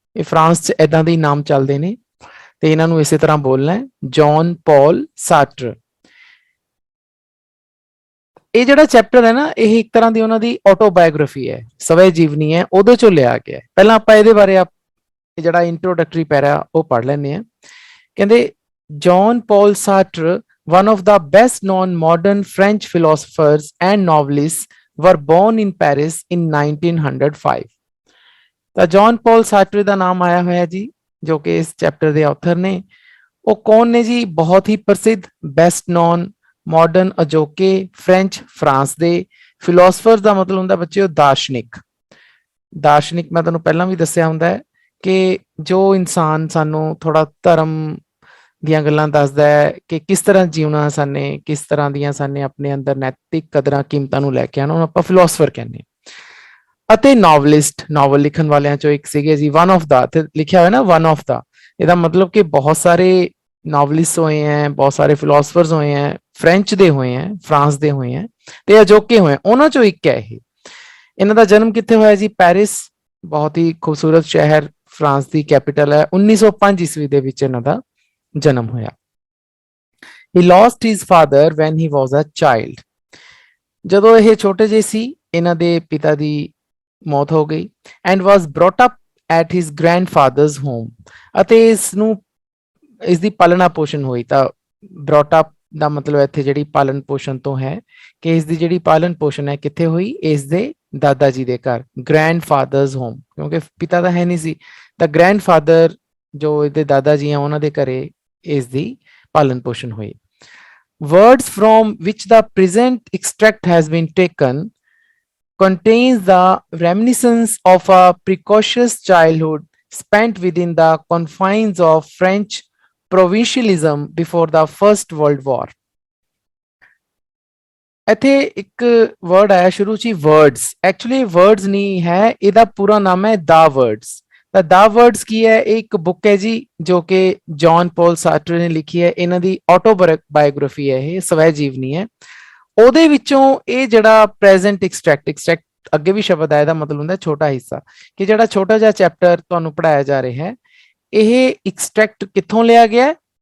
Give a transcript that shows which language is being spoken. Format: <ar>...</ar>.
<pa>ਇਹ ਫਰਾਂਸ 'ਚ ਇਦਾਂ ਦੇ ਨਾਮ ਚੱਲਦੇ ਨੇ, ਤੇ ਇਹਨਾਂ ਨੂੰ ਇਸੇ ਤਰ੍ਹਾਂ ਬੋਲਣਾ ਹੈ, ਜੌਨ ਪੌਲ ਸਾਰਟਰ। ਇਹ ਜਿਹੜਾ ਚੈਪਟਰ ਹੈ ਨਾ, ਇਹ ਇੱਕ ਤਰ੍ਹਾਂ ਦੀ ਉਹਨਾਂ ਦੀ ਆਟੋਬਾਇਓਗ੍ਰਾਫੀ ਹੈ, ਸਵੈ ਜੀਵਨੀ ਹੈ, ਉਹਦੇ ਚੋਂ ਲਿਆ ਗਿਆ। ਪਹਿਲਾਂ ਆਪਾਂ ਇਹਦੇ ਬਾਰੇ ਜਿਹੜਾ ਇੰਟਰੋਡਕਟਰੀ ਪੈਰਾ ਉਹ ਪੜ੍ਹ ਲੈਂਦੇ ਆ। ਕਹਿੰਦੇ</pa> <en>John Paul Sartre, one of the best known modern French philosophers and novelists, were born in Paris in 1905।</en> <pa>ਤਾਂ ਜੌਨ ਪੌਲ ਸਾਰਟਰ ਦਾ ਨਾਮ ਆਇਆ ਹੋਇਆ ਜੀ, ਜੋ ਕਿ ਇਸ ਚੈਪਟਰ ਦੇ ਆਥਰ ਨੇ। ਉਹ ਕੌਣ ਨੇ ਜੀ? ਬਹੁਤ ਹੀ ਪ੍ਰਸਿੱਧ,</pa> <en>best known,</en> <pa>ਮਾਡਰਨ ਅਜੋਕੇ, ਫ੍ਰੈਂਚ ਫਰਾਂਸ ਦੇ। ਫਿਲੋਸਫਰ ਦਾ ਮਤਲਬ ਹੁੰਦਾ ਬੱਚਿਓ ਦਾਰਸ਼ਨਿਕ। ਦਾਰਸ਼ਨਿਕ ਮੈਂ ਤੁਹਾਨੂੰ ਪਹਿਲਾਂ ਵੀ ਦੱਸਿਆ ਹੁੰਦਾ ਹੈ ਕਿ ਜੋ ਇਨਸਾਨ ਸਾਨੂੰ ਥੋੜਾ ਧਰਮ ਦੀਆਂ ਗੱਲਾਂ ਦੱਸਦਾ ਹੈ ਕਿ ਕਿਸ ਤਰ੍ਹਾਂ ਜੀਵਨਾ ਸਾਨੇ, ਕਿਸ ਤਰ੍ਹਾਂ ਦੀਆਂ ਸਾਨੇ ਆਪਣੇ ਅੰਦਰ ਨੈਤਿਕ ਕਦਰਾਂ ਕੀਮਤਾਂ ਨੂੰ ਲੈ ਕੇ ਆਉਣਾ, ਉਹਨੂੰ ਆਪਾਂ ਫਿਲੋਸਫਰ ਕਹਿੰਦੇ ਹਾਂ। ਅਤੇ ਨੋਵਲਿਸਟ, ਨੋਵਲ ਲਿਖਣ ਵਾਲਿਆਂ ਚੋਂ ਇੱਕ ਸੀਗੇ ਜੀ,</pa> <en>one of the,</en> <pa>ਤੇ ਲਿਖਿਆ ਹੋਇਆ ਨਾ ਵਨ ਆਫ ਦਾ, ਇਹਦਾ ਮਤਲਬ ਕਿ ਬਹੁਤ ਸਾਰੇ</pa> <hi>नॉवलिस्ट हुए हैं, बहुत सारे फिलोसफर्स हुए हैं,</hi> <pa>फ्रेंच ਦੇ ਹੋਏ हैं, फ्रांस ਦੇ ਹੋਏ हैं, ਤੇ ਅਜੋਕੇ ਹੋਏ, ਉਹਨਾਂ ਚੋਂ ਇੱਕ ਹੈ ਇਹ। ਇਹਨਾਂ ਦਾ ਜਨਮ ਕਿੱਥੇ ਹੋਇਆ ਜੀ? ਪੈਰਿਸ, ਬਹੁਤ ਹੀ ਖੂਬਸੂਰਤ ਸ਼ਹਿਰ, ਫਰਾਂਸ ਦੀ ਕੈਪੀਟਲ ਹੈ। 1905 ਈਸਵੀ ਦੇ ਵਿੱਚ ਇਹਨਾਂ ਦਾ ਜਨਮ ਹੋਇਆ।</pa> <en>He lost his father when he was a child।</en> <pa>ਜਦੋਂ ਇਹ ਛੋਟੇ ਜਿਹੇ ਸੀ, ਇਹਨਾਂ ਦੇ ਪਿਤਾ ਦੀ ਮੌਤ ਹੋ ਗਈ।</pa> <en>And was brought up at his grandfather's home।</en> <pa>ਅਤੇ ਇਸ ਨੂੰ ਇਸ ਦੀ ਪਾਲਣਾ ਪੋਸ਼ਣ ਹੋਈ। ਤਾਂ ਬ੍ਰੌਟ ਅਪ ਦਾ ਮਤਲਬ ਇੱਥੇ ਜਿਹੜੀ ਪਾਲਣ ਪੋਸ਼ਣ ਤੋਂ ਹੈ, ਕਿ ਇਸ ਦੀ ਜਿਹੜੀ ਪਾਲਣ ਪੋਸ਼ਣ ਹੈ ਕਿੱਥੇ ਹੋਈ? ਇਸ ਦੇ ਦਾਦਾ ਜੀ ਦੇ ਘਰ, ਗ੍ਰੈਂਡਫਾਦਰਸ ਹੋਮ, ਕਿਉਂਕਿ ਪਿਤਾ ਤਾਂ ਹੈ ਨਹੀਂ ਸੀ। ਤਾਂ ਗ੍ਰੈਂਡਫਾਦਰ ਜੋ ਇਹਦੇ ਦਾਦਾ ਜੀ ਆ, ਉਹਨਾਂ ਦੇ ਘਰੇ ਇਸ ਦੀ ਪਾਲਣ ਪੋਸ਼ਣ ਹੋਈ।</pa> <en>Words from which the present extract has been taken contains the reminiscence of a precocious childhood spent within the confines of French provincialism before the First World War।</en> <pa>ਇੱਥੇ ਇੱਕ ਵਰਡ ਆਇਆ ਸ਼ੁਰੂ 'ਚ, ਵਰਡਸ। ਐਕਚੁਅਲੀ ਵਰਡਸ ਨਹੀਂ ਹੈ, ਇਹਦਾ ਪੂਰਾ ਨਾਮ ਹੈ ਦਾ ਵਰਡਸ। ਤਾਂ ਦਾ ਵਰਡਸ ਕੀ ਹੈ? ਇਹ ਇੱਕ ਬੁੱਕ ਹੈ ਜੀ, ਜੋ ਕਿ ਜੌਨ ਪੌਲ ਸਾਰਟਰ ਨੇ ਲਿਖੀ ਹੈ। ਇਹਨਾਂ ਦੀ ਆਟੋਬਾਇਓਗ੍ਰਾਫੀ ਹੈ, ਇਹ ਸਵੈ ਜੀਵਨੀ ਹੈ। ਉਹਦੇ ਵਿੱਚੋਂ ਇਹ ਜਿਹੜਾ ਪ੍ਰੈਜ਼ੈਂਟ ਐਕਸਟ੍ਰੈਕਟ ਅੱਗੇ ਵੀ ਸ਼ਬਦ ਆਇਆ, ਦਾ ਮਤਲਬ ਹੁੰਦਾ ਛੋਟਾ ਹਿੱਸਾ, ਕਿ ਜਿਹੜਾ ਛੋਟਾ ਜਿਹਾ ਚੈਪਟਰ ਤੁਹਾਨੂੰ ਪੜ੍ਹਾਇਆ ਜਾ ਰਿਹਾ ਹੈ, ਇਹ ਐਕਸਟ੍ਰੈਕਟ ਕਿੱਥੋਂ ਲਿਆ ਗਿਆ?</pa>